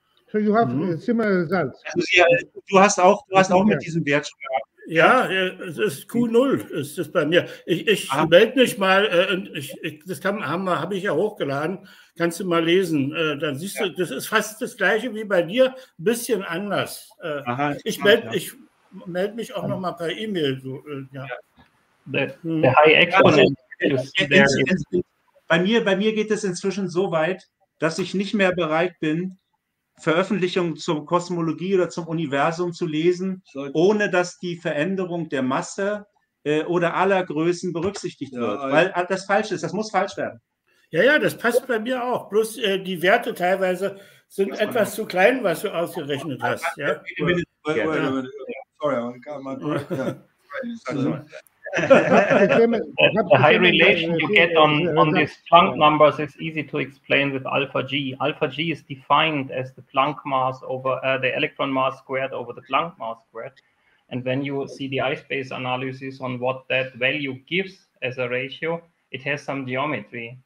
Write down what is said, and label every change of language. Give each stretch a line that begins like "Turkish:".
English: So you have similar results.
German: Du hast auch mit diesem Wert schon gehabt. Ja, es ist Q0 ist das bei mir. Ich melde mich mal, das habe ich ja hochgeladen, kannst du mal lesen. Dann siehst du, das ist fast das gleiche wie bei dir, ein bisschen anders. Ich melde mich auch noch mal per E-Mail. So, ja.
English: The high exponent is there.
German: Bei mir geht es inzwischen so weit, dass ich nicht mehr bereit bin, Veröffentlichungen zur Kosmologie oder zum Universum zu lesen, ohne dass die Veränderung der Masse oder aller Größen berücksichtigt wird. Weil das falsch ist, das muss falsch werden. Ja, das passt bei mir auch. Bloß die Werte teilweise sind etwas zu klein, was du ausgerechnet hast. Ja?
English: Wait a minute. Sorry, I got my breath. The high relation you get on these Planck numbers is easy to explain with alpha G. Alpha G is defined as the Planck mass over the electron mass squared over the Planck mass squared. And when you see the I-space analysis on what that value gives as a ratio, it has some geometry.